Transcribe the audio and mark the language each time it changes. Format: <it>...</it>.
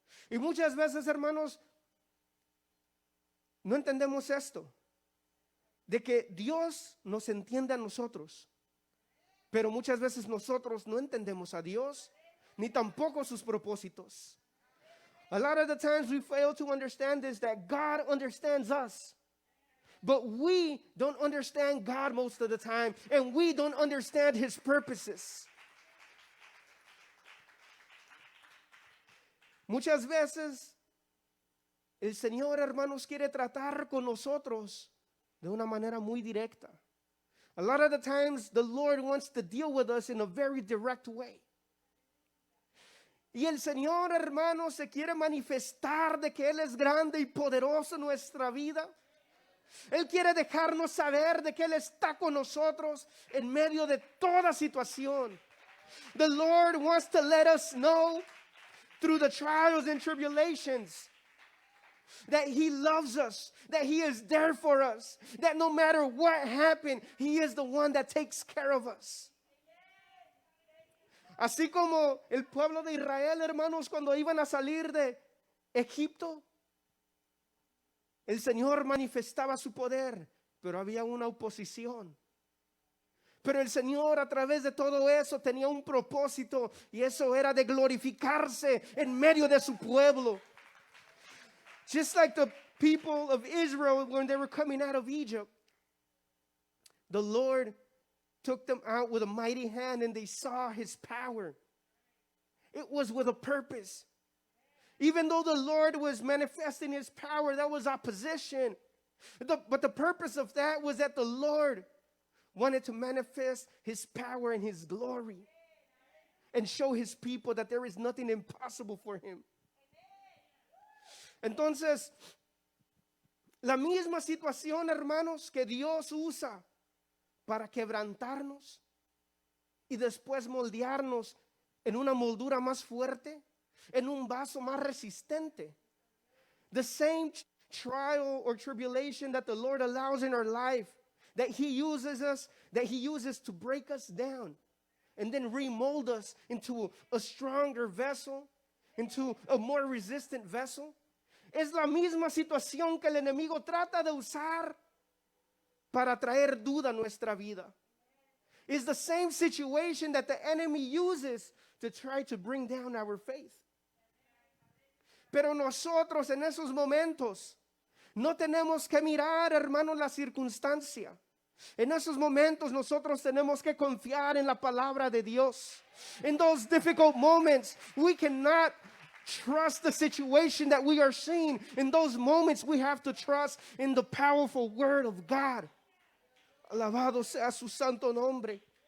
<es>Y muchas veces, hermanos, no entendemos esto, de que Dios nos entiende a nosotros, pero muchas veces nosotros no entendemos a Dios, ni tampoco sus propósitos.</es> <en>A lot of the times we fail to understand this, that God understands us. But we don't understand God most of the time, and we don't understand his purposes.</en> <es>Muchas veces el Señor, hermanos, quiere tratar con nosotros de una manera muy directa.</es> <en>A lot of the times the Lord wants to deal with us in a very direct way.</en> <es>Y el Señor, hermano, se quiere manifestar de que Él es grande y poderoso en nuestra vida. Él quiere dejarnos saber de que Él está con nosotros en medio de toda situación.</es> <en>The Lord wants to let us know through the trials and tribulations that he loves us, that he is there for us, that no matter what happened, he is the one that takes care of us.</en> <es>Así como el pueblo de Israel, hermanos, cuando iban a salir de Egipto, el Señor manifestaba su poder, pero había una oposición. Pero el Señor a través de todo eso tenía un propósito, y eso era de glorificarse en medio de su pueblo.</es> <en>Just like the people of Israel when they were coming out of Egypt, the Lord took them out with a mighty hand and they saw his power. It was with a purpose. Even though the Lord was manifesting his power, that was opposition. But the purpose of that was that the Lord wanted to manifest his power and his glory and show his people that there is nothing impossible for him.</en> <es>Entonces, la misma situación, hermanos, que Dios usa para quebrantarnos y después moldearnos en una moldura más fuerte, en un vaso más resistente.</es> <en>The same trial or tribulation that the Lord allows in our life, that he uses to break us down and then remold us into a stronger vessel, into a more resistant vessel.</en> <es>Es la misma situación que el enemigo trata de usar para traer duda a nuestra vida.</es> <en>It's the same situation that the enemy uses to try to bring down our faith.</en> <es>Pero nosotros en esos momentos no tenemos que mirar, hermanos, la circunstancia. En esos momentos nosotros tenemos que confiar en la palabra de Dios.</es> <en>In those difficult moments, we cannot trust the situation that we are seeing. In those moments, we have to trust in the powerful word of God.</en> <es>Alabado sea su santo nombre.</es>